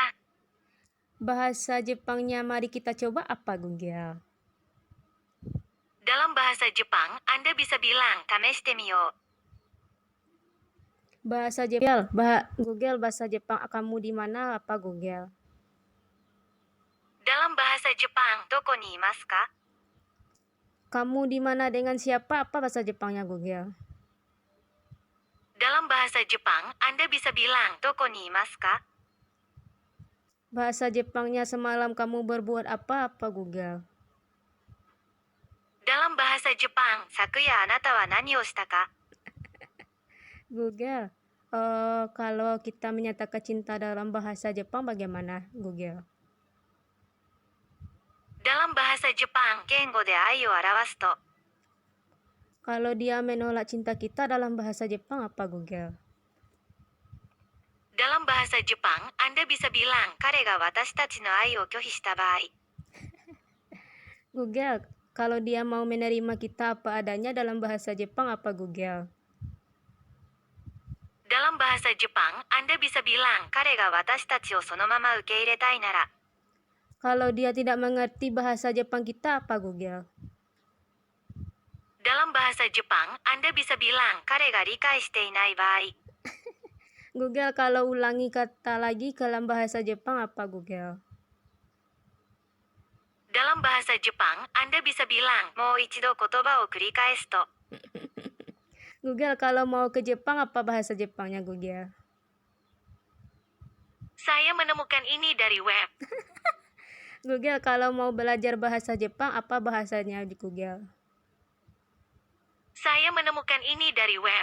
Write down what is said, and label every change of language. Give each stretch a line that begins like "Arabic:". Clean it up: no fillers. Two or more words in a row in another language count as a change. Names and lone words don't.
Indonesian: Bahasa Jepangnya mari kita coba, apa Google? Dalam bahasa Jepang, Anda bisa bilang
Japanese: "試してみよう."
Indonesian: Bahasa Jepang, Google, bahasa Jepang kamu di mana, apa Google? Dalam bahasa Jepang,
Japanese: "どこにいますか?"
Indonesian: Kamu di mana dengan siapa, apa bahasa Jepangnya Google? Dalam bahasa Jepang, Anda bisa bilang
Japanese: "どこにいますか?"
Indonesian: Bahasa Jepangnya semalam kamu berbuat apa Google? Dalam bahasa Jepang,
Japanese: "昨夜あなたは何をしたか?"
Indonesian: Google, kalau kita menyatakan cinta dalam bahasa Jepang bagaimana Google? Dalam bahasa Jepang,
Japanese: 言語で愛を表すと。
Indonesian: Kalau dia menolak cinta kita dalam bahasa Jepang apa Google? Dalam bahasa Jepang, Anda bisa bilang,
Japanese: 彼が私たちの愛を拒否した場合。
Indonesian: Google, kalau dia mau menerima kita apa adanya dalam bahasa Jepang apa Google? Dalam bahasa Jepang, Anda bisa bilang,
Japanese: 彼が私たちをそのまま受け入れたいなら。
Indonesian: Kalau dia tidak mengerti bahasa Jepang kita apa Google? Dalam bahasa Jepang, Anda bisa bilang,
Japanese: 彼が理解していない場合。
Indonesian: Google, kalau ulangi kata lagi dalam bahasa Jepang apa Google? Dalam bahasa Jepang, Anda bisa bilang,
Japanese: もう一度言葉を繰り返すと。
Indonesian: Google, kalau mau ke Jepang apa bahasa Jepangnya Google? Saya menemukan ini dari web. Google, kalau mau belajar bahasa Jepang apa bahasanya di Google? Saya menemukan ini dari web.